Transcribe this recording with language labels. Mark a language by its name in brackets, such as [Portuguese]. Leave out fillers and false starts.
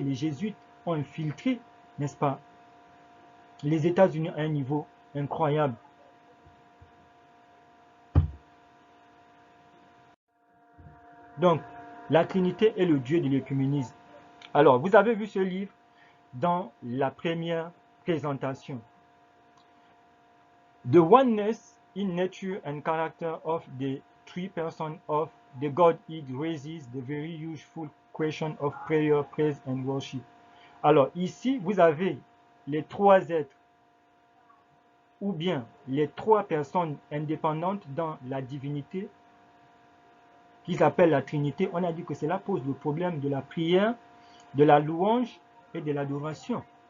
[French] Les jésuites ont infiltré, n'est-ce pas, les États-Unis à un niveau incroyable. Donc, la Trinité est le Dieu de l'écuménisme. Alors, vous avez vu ce livre dans la première présentation. [English] The oneness in nature and character of the three persons of the Godhead raises the very useful question of prayer, praise and worship. [French] Alors ici, vous avez les trois êtres ou bien les trois personnes indépendantes dans la divinité qu'ils appellent la Trinité. On a dit que cela pose le problème de la prière, de la louange et de l'adoration.